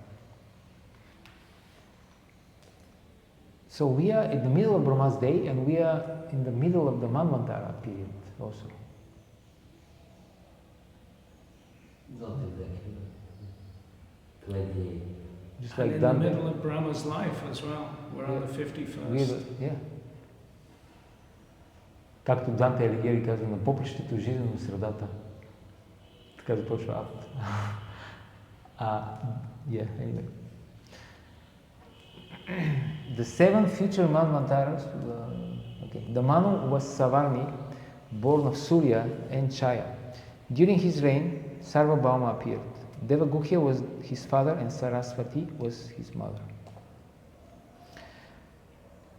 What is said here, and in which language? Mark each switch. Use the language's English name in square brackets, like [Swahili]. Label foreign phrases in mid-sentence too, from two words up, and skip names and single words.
[English] So we are in the middle of Brahma's day, and we are in the middle of the Manvantara period also. Not exactly. 28. Just And like in the middle of Brahma's life as well. We're on the 51st. Yeah. [Bulgarian] Както Данте Алигиери казва, на попрището жизнено средата. Така започва авт. [English] Yeah, anyway. The seven future Manvantaras, the Manu was Savarni, born of Surya and Chaya. During his reign, Sarvabhauma appeared. Devaguhya was his father and Saraswati was his mother.